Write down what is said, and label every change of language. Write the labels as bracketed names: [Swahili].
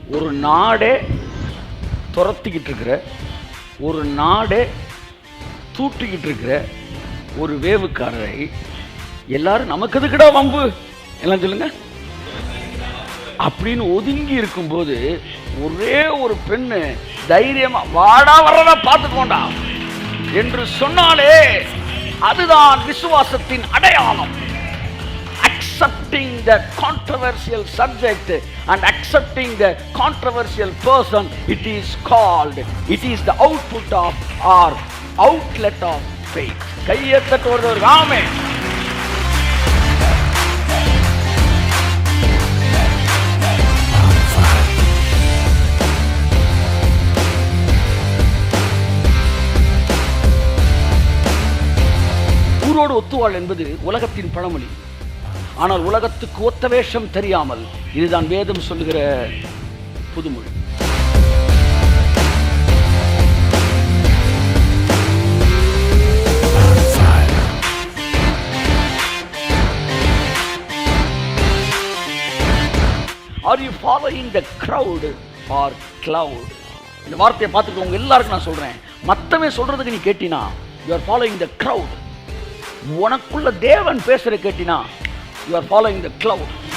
[Tamil] ஒரு நாடே துரத்திக்கிட்டு இருக்கிற, ஒரு நாடே தூட்டிக்கிட்டு இருக்கிற ஒரு வேவுக்காரரை எல்லாரும் நமக்கு எதுக்குடா வம்பு எல்லாம் சொல்லுங்க அப்படின்னு ஒதுங்கி இருக்கும்போது ஒரே ஒரு பெண்ணு தைரியமா வாடா வர்றதா பார்த்துக்கோண்டா என்று சொன்னாலே அதுதான் விசுவாசத்தின் அடையாளம். [English] Accepting the controversial subject and accepting the controversial person, it is called, it is the output of or outlet of faith. [Tamil] கையெழுத்து ஒரு ராமே. ஊரோடு ஒத்துவாள் என்பது உலகத்தின் பழமொழி. ஆனால் உலகத்துக்கு ஒத்த வேஷம் தெரியாமல், இதுதான் வேதம் சொல்லுகிற புதுமொழி. [English] Are you following the crowd or cloud? [Tamil] இந்த வார்த்தையை பார்த்துக்கோங்க, எல்லாருக்கும் நான் சொல்றேன். மத்தவன் சொல்றதுக்கு நீ கேட்டினா [English] you are following the crowd. [Tamil] உனக்குள்ள தேவன் பேசுற கேட்டினா [English] you are following the cloud.